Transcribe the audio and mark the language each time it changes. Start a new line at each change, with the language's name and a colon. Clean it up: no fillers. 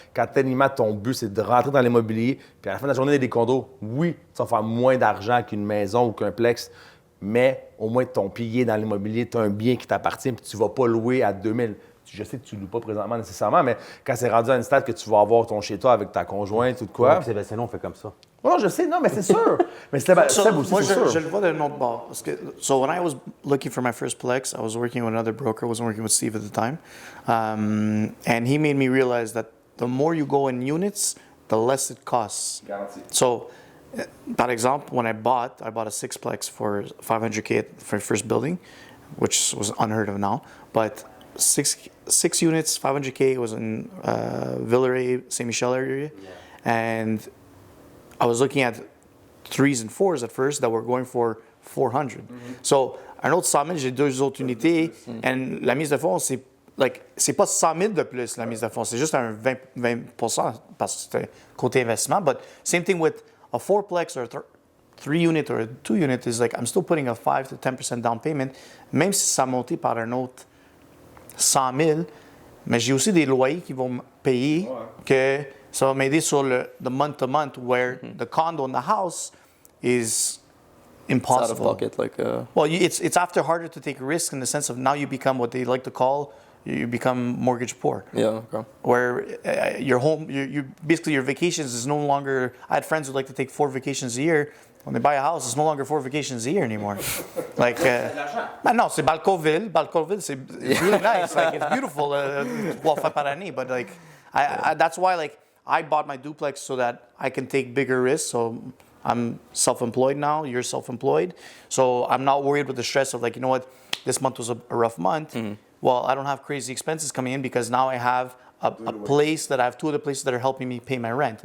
French: Quand tellement ton but, c'est de rentrer dans l'immobilier, puis à la fin de la journée, il y a des condos, oui, tu vas faire moins d'argent qu'une maison ou qu'un plex, mais au moins ton pied dans l'immobilier, tu as un bien qui t'appartient puis tu vas pas louer à 2000. Je sais que tu ne loues pas présentement nécessairement, mais quand c'est rendu à une stade que tu vas avoir ton chez-toi avec ta conjointe ou de quoi. Puis Sébastien, on fait comme ça. Non, je sais, non, mais c'est sûr. Mais Seb aussi, Moi, c'est sûr. je le vois d'un autre bord. Parce que,
English: so when I was looking for my first Plex, I was working with another broker. I wasn't working with Steve at the time. And he made me realize that the more you go in units, the less it costs.
French: Garanti.
English: So,
French: par exemple,
English: when I bought a sixplex for $500K for first building, which was unheard of now. But six units, $500K was in Villeray, Saint Michel area, and I was looking at 3s and 4s at first that were going for 400.
French: So un autre 100 000, j'ai 2 autres unités, and la mise de fonds, c'est pas 100 000 de plus la mise de fonds, c'est juste un 20% parce que c'était côté investissement.
English: But same thing with a fourplex or a 3-unit or a 2-unit is like I'm still putting a 5 to 10% down payment,
French: même si ça montait par un autre 100 000, mais j'ai aussi des loyers qui vont me payer que ça va m'aider sur le
English: month-to-month where the condo and the house is It's out of impossible. pocket, like. Well, it's after harder to take risks in the sense of now you become what they like to call, you become mortgage poor. Yeah. Okay. Where your home, you basically your vacations is no longer. I had friends who like to take 4 vacations a year. When they buy a house, it's no longer 4 vacations a year anymore. Like, no,
French: c'est Balcoville.
English: Balcoville, c'est really nice. Like, it's beautiful.
French: 3 fois par année.
English: But like, I that's why like I bought my duplex so that I can take bigger risks. So I'm self-employed now. You're self-employed. So I'm not worried with the stress of like, you know what, this month was a rough month. Well, I don't have crazy expenses coming in because now I have a place that I have 2 other places that are helping me pay my rent.